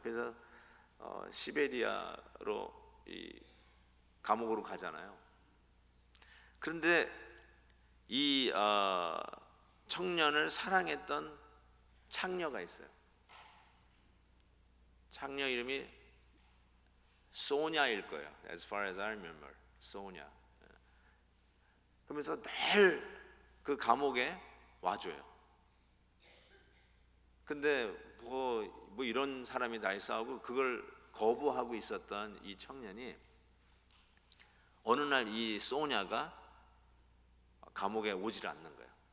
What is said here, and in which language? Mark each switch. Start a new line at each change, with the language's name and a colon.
Korean: 그래서 시베리아로 이 감옥으로 가잖아요. 그런데 이 청년을 사랑했던 창녀가 있어요. 창녀 이름이 소냐일 거예요.
English: As far as I remember, 소냐.
Korean: 그러면서 늘 그 감옥에 와줘요. 근데 뭐 이런 사람이 다 있어 하고 그걸 거부하고 있었던 이 청년이 어느 날 이 소냐가 감옥에 오질 않는 거예요.